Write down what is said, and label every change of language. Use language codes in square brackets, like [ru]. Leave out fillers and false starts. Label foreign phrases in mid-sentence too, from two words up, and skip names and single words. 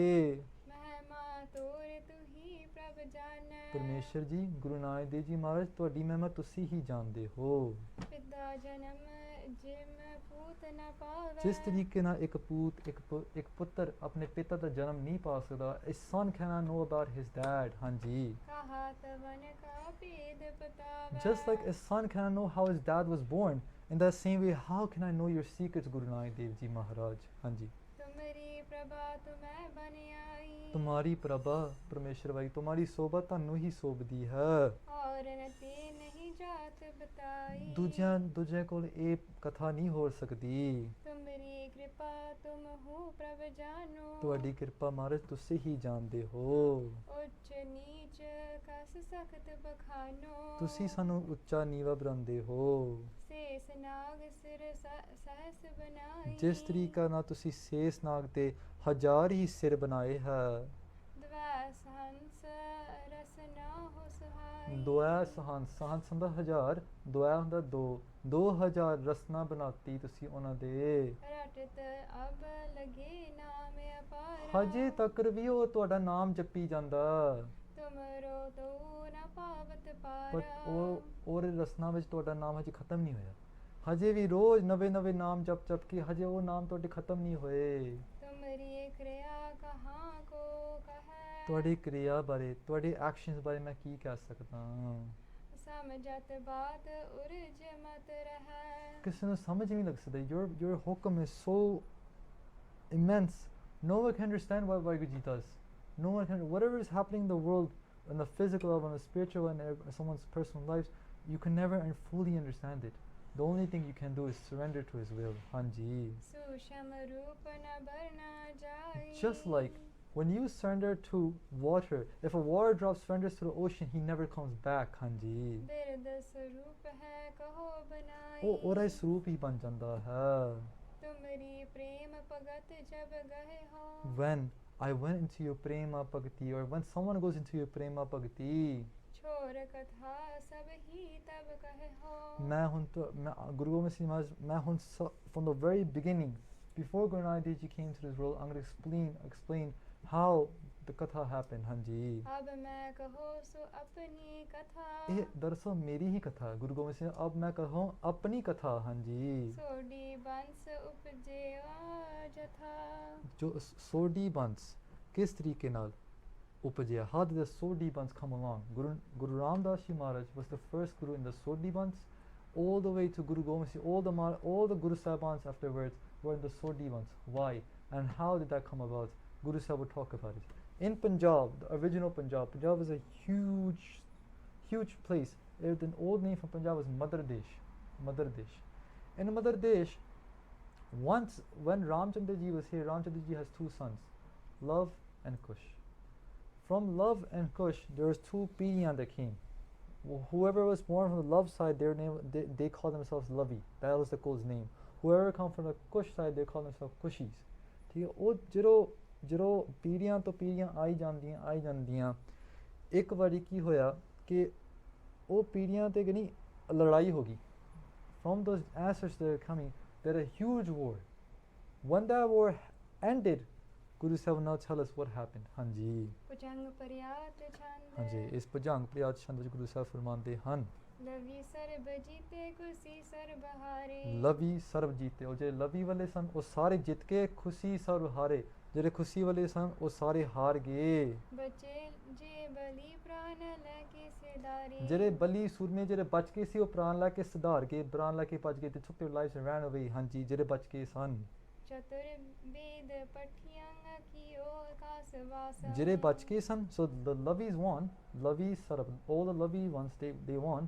[bra] महिमा तोर तू ही प्रभ जान [pa] ਪਰਮੇਸ਼ਰ ਜੀ ਗੁਰੂ ਨਾਨਕ ਦੇਵ ਜੀ ਮਹਾਰਾਜ ਤੁਹਾਡੀ ਮਹਿਮਾ ਤੁਸੀਂ ਹੀ ਜਾਣਦੇ ਹੋ [bra] पिता जन्म जिम पूत न पावे [pa] ਜਿਸ ਤਰੀਕੇ ਨਾਲ ਇੱਕ ਪੂਤ ਇੱਕ ਪੁੱਤਰ ਆਪਣੇ ਪਿਤਾ ਦਾ ਜਨਮ ਨਹੀਂ ਪਾ ਸਕਦਾ [en] a son cannot know about his dad [pa] ਹਾਂਜੀ [bra] कहा तवन का भेद बतावा [en] just like a son cannot know how his dad was born in that same way how can I know your secrets [pa] ਗੁਰੂ ਨਾਨਕ ਦੇਵ ਜੀ ਮਹਾਰਾਜ [en] ਹਾਂਜੀ [bra] तुमरी प्रभा तुम्हें बन आई [hi] तुम्हारी प्रभा परमेश्वर भाई तुम्हारी शोभा [pa] ਤੁਹਾਨੂੰ ਹੀ ਸ਼ੋਭਦੀ ਹੈ [bra] और नती नहीं जात बताई [pa] ਦੂਜਿਆਂ ਕੋਲ ਇਹ ਕਥਾ ਨਹੀਂ ਹੋ ਸਕਦੀ [bra] तुमरी कृपा तुम हो प्रभ जानो [pa] ਤੁਹਾਡੀ ਕਿਰਪਾ ਮਹਾਰਾਜ ਤੁਸੀਂ ਹੀ ਜਾਣਦੇ ਹੋ [bra] उच्च नीच कस सख्त बखानो [pa] ਤੁਸੀਂ ਸਾਨੂੰ ਉੱਚਾ ਨੀਵਾ ਬਣਾਉਂਦੇ ਹੋ [bra] शेष नाग सिर सहस बनाई [pa] ਜਿਸ ਤਰੀਕਾ ਨਾਲ ਤੁਸੀਂ ਸੇਸ ਨਾਗ ਤੇ ਹਜ਼ਾਰ ਹੀ ਸਿਰ ਬਣਾਏ ਹੈ [bra] द्वैस हंस रसना हो सुहाई [pa] ਦੁਆ ਸਹੰਸ ਹੁੰਦਾ ਹਜ਼ਾਰ ਦੁਆ ਹੁੰਦਾ 2000 ਰਸਨਾ ਬਣਾਤੀ ਤੁਸੀਂ ਉਹਨਾਂ ਦੇ [bra] रटत अब लगे नाम अपार [pa] ਹਜੇ ਤੱਕ ਵੀ ਉਹ ਤੁਹਾਡਾ ਨਾਮ ਜਪੀ ਜਾਂਦਾ [bra] तुमरो तो न पावत [pa] ਪਰ [bra] पारा [pa] ਉਹ ਰਸਨਾ ਵਿੱਚ ਤੁਹਾਡਾ ਨਾਮ ਹਜੇ ਖਤਮ ਨਹੀਂ ਹੋਇਆ ਹਜੇ ਵੀ ਰੋਜ਼ ਨਵੇਂ ਨਾਮ ਜਪ ਕੇ ਹਜੇ ਉਹ ਨਾਮ ਤੁਹਾਡੇ ਖਤਮ ਨਹੀਂ ਹੋਏ [bra] तुमरी क्रिया कहाँ को कहे [pa] ਤੁਹਾਡੀ ਕਿਰਿਆ ਬਾਰੇ ਤੁਹਾਡੇ ਐਕਸ਼ਨਸ ਬਾਰੇ ਮੈਂ ਕੀ ਕਹਿ ਸਕਦਾ [bra] समझत बात उर्ज मत रहे [pa] ਕਿਸੇ ਨੂੰ ਸਮਝ ਨਹੀਂ ਲੱਗ ਸਕਦਾ [en] your ਹੁਕਮ is so immense no one can understand what Vaheguru Ji does no one can whatever is happening in the world on the physical level on the spiritual level in someone's personal lives you can never and fully understand it the only thing you can do is surrender to his will hanji [bra] सुषम रूप न बरना जाई [en] just like when you surrender to water if a water drop surrenders to the ocean he never comes back hanji [bra] बिरद स्वरूप है कहो बनाई [pa] ਉਹ ਉਹਦਾ ਹੀ ਸਰੂਪ ਹੀ ਬਣ ਜਾਂਦਾ ਹੈ [bra] तुमरी प्रेम भगत जब गए हो [en] when I went into your prema bhakti or when someone goes into your prema bhakti [bra] छोर कथा सब ही तब कहे हो [pa] ਮੈਂ ਹੁਣ [en] Guru Gobind Singh Maharaj [pa] ਮੈਂ ਹੁਣ [en] from the very beginning before Guru Nanak Dev Ji came to this world I'm going to explain how the katha happened ਹਾਂਜੀ [bra] अब मैं कहो सो अपनी कथा [pa] ਇਹ ਦਰਅਸਲ ਮੇਰੀ ਹੀ ਕਥਾ ਗੁਰੂ ਗੋਬਿੰਦ ਸਿੰਘ [bra] ਅਬ ਮੈਂ ਕਹੂੰ ਆਪਣੀ ਕਥਾ [pa] ਹਾਂਜੀ [bra] सोडी बंस उपजेवा जथा [pa] ਜੋ ਸੋਢੀ ਬੰਸ ਕਿਸ ਤਰੀਕੇ ਨਾਲ ਉਪਜਿਆ [en] how did the Sodhi Bans come along Guru Ramdas Ji Maharaj was the first guru in the Sodhi Bans all the way to Guru Gobind Singh all the Guru Sahibans afterwards were in the Sodhi Bans why and how did that come about Guru Sahib would talk about it in Punjab the original Punjab is a huge place the old name for Punjab was Madar Desh in Madar Desh once when Ramchandra Ji was here Ramchandra Ji has two sons Love and Kush from Love and Kush there was two Piriyan that came whoever was born from the Love side their name they call themselves Lavi that was the Kul's name whoever come from the Kush side they call themselves Kushis [pa] ਠੀਕ ਹੈ ਉਹ ਜਦੋਂ ਪੀੜ੍ਹੀਆਂ ਤੋਂ ਪੀੜ੍ਹੀਆਂ ਆਈ ਜਾਂਦੀਆਂ ਇੱਕ ਵਾਰੀ ਕੀ ਹੋਇਆ ਕਿ ਉਹ ਪੀੜ੍ਹੀਆਂ ਤੇ ਨਹੀਂ ਲੜਾਈ ਹੋ ਗਈ [en] from those ancestors that are coming there a huge war when that war ended Guru Sahib now tell us what happened ਹਾਂਜੀ [bra] पुजंग पर्यात छंद [pa] ਹਾਂਜੀ ਇਸ ਭੁਜੰਗ ਪ੍ਰਿਆਤ ਛੰਦ ਵਿੱਚ ਗੁਰੂ ਸਾਹਿਬ ਫਰਮਾਉਂਦੇ ਹਨ [bra] लवी सर्ब जीते खुशी सर्ब हारे [pa] ਲਵੀ ਸਰਬ ਜੀਤੇ ਉਹ ਜਿਹੜੇ ਲਵੀ ਵਾਲੇ ਸਨ ਉਹ ਸਾਰੇ ਜਿੱਤ ਕੇ ਖੁਸ਼ੀ ਸਰਬ ਹਾਰੇ ਜਿਹੜੇ ਖੁਸ਼ੀ ਵਾਲੇ ਸਨ ਉਹ ਸਾਰੇ ਹਾਰ ਗਏ [bra] बचे जे बलि प्राण लगे सेदारी [pa] ਜਿਹੜੇ ਬਲੀ ਸੂਰਮੇ ਜਿਹੜੇ ਬਚ ਗਏ ਸੀ ਉਹ ਪ੍ਰਾਣ ਲੈ ਕੇ ਸੁਧਾਰ ਗਏ ਪ੍ਰਾਣ ਲੈ ਕੇ ਭੱਜ ਗਏ ਤੇ [en] took their lives and ran away [pa] ਹਾਂਜੀ ਜਿਹੜੇ ਬਚ ਗਏ ਸਨ [bra] चतुर्वेद पठ्यंग कियो कासवासं [pa] ਜਿਹੜੇ ਬਚ ਗਏ ਸਨ, [en] so the Lavis won. Lavis sort of all the Lavi ones, they won.